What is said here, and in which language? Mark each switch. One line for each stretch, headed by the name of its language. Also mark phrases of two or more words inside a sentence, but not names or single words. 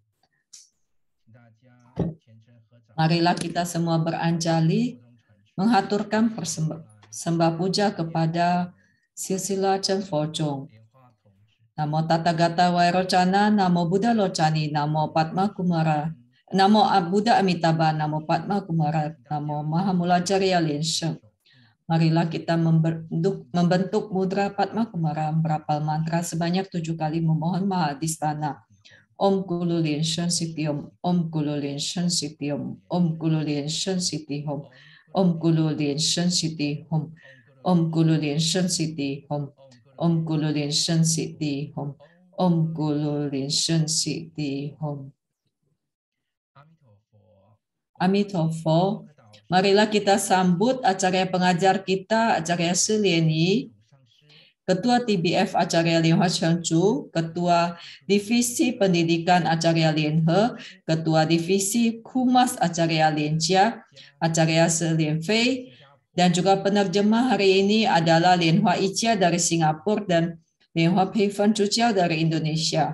Indonesian: Marilah kita semua beranjali menghaturkan sembah puja kepada Silsila Chen Fo Chung.
Sanskrit: Namo Tathagata Vairocana, Namo Buddha Locani, Namo Padma Kumara, Namo Buddha Amitabha, Namo Padma Kumara, Namo Mahamulacarya Lensha.
Indonesian: Marilah kita membentuk mudra Padma Kumara, berapal mantra sebanyak 7 kali memohon Mahadhisthana.
Sanskrit: Om Kulu Lensha Siti Om, Om Kulu Lensha Siti Om, Om Kulu Lensha Siti Om, Om Kulu Lensha Siti Om, Om Kulu Lensha Siti Om, Om Kulu Lensha Siti Om, Om Kulu Lensha Siti Om.
Indonesian: Amitofo. Marilah kita sambut Acarya pengajar kita, Acarya Sulien I, Ketua TBF Acarya Lien Hua Chen Chu, Ketua Divisi Pendidikan Acarya Lien He, Ketua Divisi Humas Acarya Lien Chia, Acarya Sulien Fei, dan juga penerjemah hari ini adalah Lien Hua Ichia dari Singapura dan Lien Hua Pei Fan Chucia dari Indonesia.